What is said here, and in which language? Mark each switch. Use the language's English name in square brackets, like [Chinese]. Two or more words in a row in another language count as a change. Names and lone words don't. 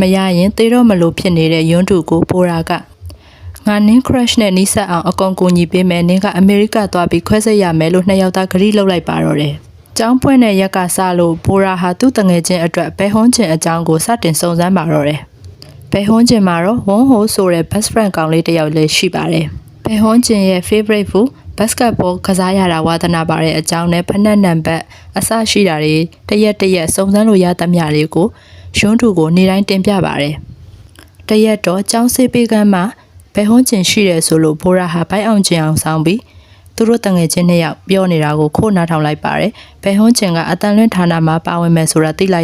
[Burmese] ရရင်သေတော့မလို့ဖြစ်နေတဲ့ယွန်းထူကိုဘိုရာကငါနင်း crush နဲ့နီးစပ်အောင်အကောင်ကိုညီပေးမယ်နင်းကအမေရိကသွားပြီးခွဲစိတ်ရမယ်လို့နှစ်ယောက်သားဂရီးလုပ်လိုက်ပါတော့တယ်။ကျော င်းပွင့်တဲ့ရက်ကစလို့ဘိုရာဟာသူ့တငယ်ချင်းအတွက်ဘယ်ဟွန်းချင်အကြောင်းကိုစတင်စုံစမ်းပါတော့တယ်။ဘယ်ဟွန်းချင်မှာတော့ဝွန်ဟိုဆို တဲ့ [English] best friend [Burmese] ကောင်လေးတစ်ယောက်လည်းရှိပါတယ်။ဘယ်ဟွန်းချင်ရဲ့ [English] favorite food basketball [Burmese] ကစားရတာဝါသနာပါတဲ့အကြောင်းနဲ့ဖက်နက်နံပါတ်အစရှိတာတွေတရက်စုံစမ်းလို့ရသမျှတွေကိုယွန်းထူကိုနေတိုင်းတင်ပြပါတယ်။တရက်တော့ကျောင်းဆေးပေးကမ်းမှာဘယ်ဟွန်းချင်ရှိတယ်ဆိုလို့ဘိုရာဟာဘိုက်အောင်ချင်အောင်ဆောင်ပြီးသူတို့တငယ်ချင်းနှစ်ယောက်ပြောနေတာကိုခိုးနားထောင်လိုက်ပါတယ်။ဘယ်ဟွန်းချင်ကအတန်လွင့်ဌာနမှာပါဝင်မယ်ဆိုတာသိလိုက်